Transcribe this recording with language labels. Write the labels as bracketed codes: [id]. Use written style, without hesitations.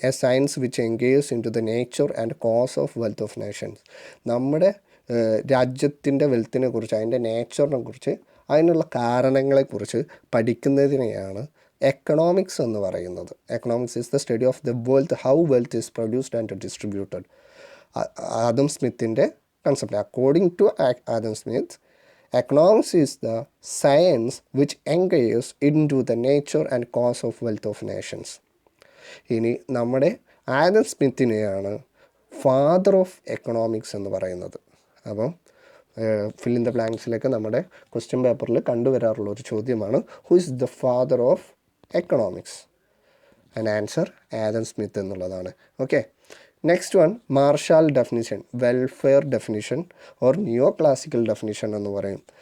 [en] A science which engages into the nature and cause of wealth of nations. [ml] നമ്മുടെ രാജ്യത്തിൻ്റെ വെൽത്തിനെ കുറിച്ച്, അതിൻ്റെ നേച്ചറിനെ കുറിച്ച്, അതിനുള്ള കാരണങ്ങളെക്കുറിച്ച് പഠിക്കുന്നതിനെയാണ് എക്കണോമിക്സ് എന്ന് പറയുന്നത്. [en] Economics is the study of the wealth, how wealth is produced and distributed. [ml] Adam സ്മിത്തിൻ്റെ concept. [en] According to Adam Smith, economics is the science which engages into the nature and cause of wealth of nations. [ml] ഇനി നമ്മുടെ Adam സ്മിത്തിനെയാണ് father of economics എന്ന് പറയുന്നത്. അപ്പം fill in the ബ്ലാങ്ക്സിലേക്ക് നമ്മുടെ question പേപ്പറിൽ കണ്ടുവരാറുള്ള ഒരു ചോദ്യമാണ്, [en] Who is the father of economics? And answer Adam Smith എന്നുള്ളതാണ്. Okay, next one Marshall definition, welfare definition or neo classical definition [ml] എന്ന് പറയും.